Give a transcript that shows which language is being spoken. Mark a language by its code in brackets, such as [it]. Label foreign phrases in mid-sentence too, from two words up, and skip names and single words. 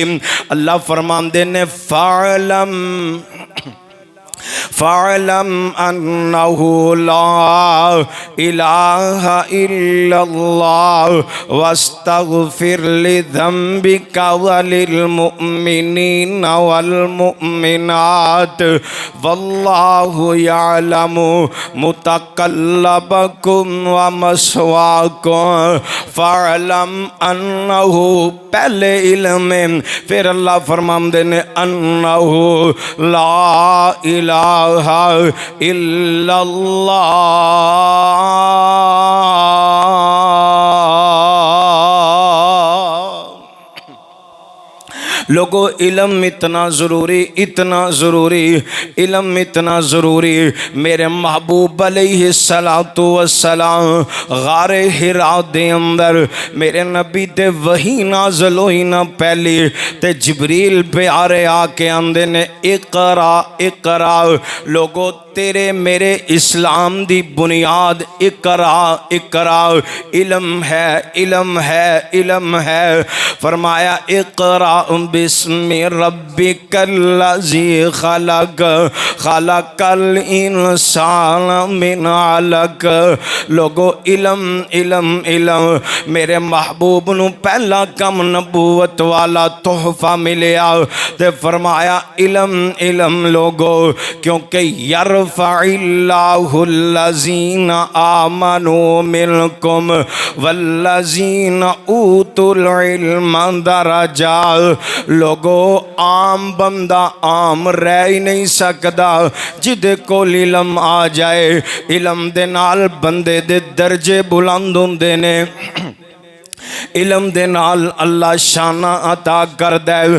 [pa] اللہ فرماندے نے [ar] فاعلم فاعلم أنه لا إله إلا الله واستغفر لذنبك وللمؤمنين والمؤمنات والله يعلم متقلبكم ومثواكم. فاعلم أنه [pa] پہلے علم ہے، فیر اللہ فرماندے نے [ar] أنه لا إله إلا الله. [pa] لوکو علم اینا ضروری، اینا ضروری، علم اینا ضروری. میرے محبوب [ar] عليه الصلاة والسلام [pa] غارِ حرا دے اندر میرے نبی تے وحی نازل ہوئی نا پہلی تے جبریل پیارے آ کے آکھدے نے [ar] اقرأ اقرأ. [pa] لوکو تیرے میرے اسلام دی بنیاد [ar] اقرأ اقرأ, [pa] علم ہے، علم ہے، علم ہے. فرمایا [ar] اقرأ باسم ربك الذي خلق خلق الإنسان من علق. [pa] لوکو علم علم علم. میرے محبوب نوں پہلا کم نبوت والا تحفہ ملیا تے فرمایا علم علم. لوکو کیونکہ [ar] يرفع الله الذين آمنوا منكم والذين أوتوا العلم درجات. [pa] لوکو عام بندہ عام رہ ہی نہیں سکدا، جیدے کول علم آ جائے علم دے نال بندے دے درجے بلند ہوندے نے. علم دے نال اللہ شان عطا کردا ہے.